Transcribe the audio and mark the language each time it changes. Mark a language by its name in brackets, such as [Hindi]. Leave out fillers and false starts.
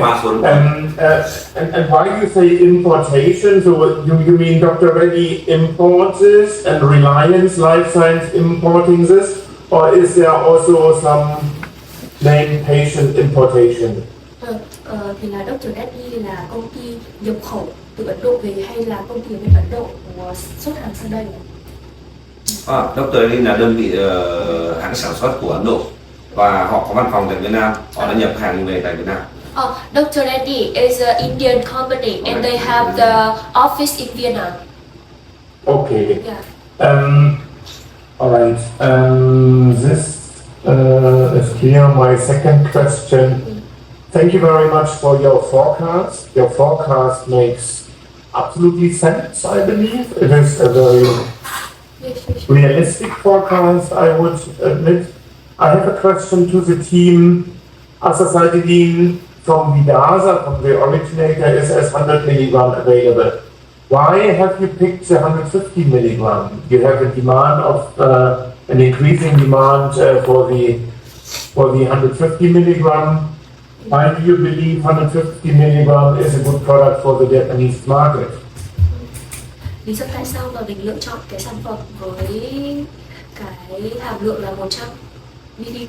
[English] And why do you say importation? So you mean Dr. Reddy imports this and Reliance Life Science importing this? Or is there also some named patient importation? [Vietnamese] Thì là Dr. Reddy là công ty nhập khẩu từ Ấn Độ về hay là công ty ở bên Ấn Độ xuất hàng sang đây? Dr. Reddy là đơn vị hãng sản xuất của Ấn Độ và họ có văn phòng tại Việt Nam, họ đã nhập hàng về tại Việt Nam. Dr. [English] Reddy is an Indian company and they have the office in Vietnam. Okay. Yeah. All right. This is clear. My second question. Thank you very much for your forecast. Your forecast makes absolutely sense, I believe. It is a very realistic forecast, I would admit. I have a question to the team. Azacitidine from Vidasa, from the originator, is as 100 milligram available. Why have you picked the 150 milligram? You have a demand of an increasing demand for the 150 milligram. Why do you believe 150 milligram is a good product for the Japanese market? [Vietnamese] Lý do tại sao mà mình lựa chọn cái sản phẩm với cái hàm lượng là 100 mg?